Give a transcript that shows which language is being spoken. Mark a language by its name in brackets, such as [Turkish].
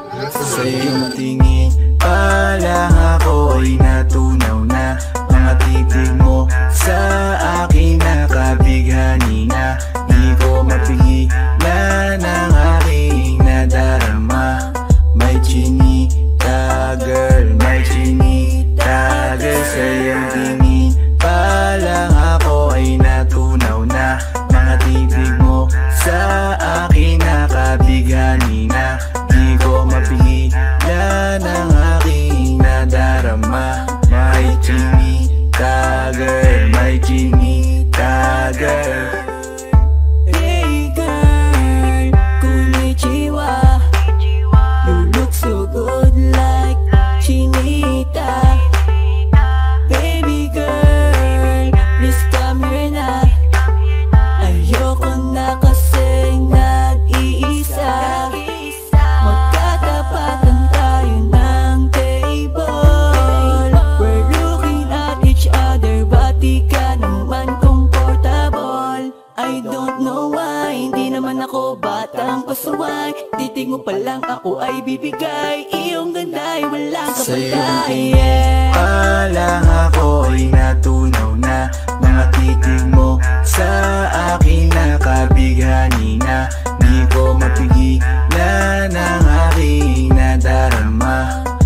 [Filipino] Sa iyong tingin pa lang ako ay natunaw na. Mga titig mo sa akin nakabighani na. Di ko mapigilan ang aking nadarama. May chinita girl, may chinita girl. Sa iyong tingin pa lang ako ay natunaw na. Mga titig mo sa akin nakabighani na. Di ko mapigilan ang aking nadarama. May chinita girl, may chinita girl. [English] Hey girl, konnichiwa. You look so good like chinita. Baby girl, please come here na. [Filipino] Ayoko na kasi nag-iisa. Magkatapatan tayo ng table. [English] We're looking at each other, but [Filipino] di ka naman [English] comfortable. I don't know why, [Filipino] hindi naman ako batang pasuway. Titig mo pa lang ako ay bibigay. Iyong ganda ay walang Sa iyong kapatay. tingin pa lang ako ay natunaw na. Mga titig mo sa akin nakabighani na. Di ko mapigilan ang aking nadarama.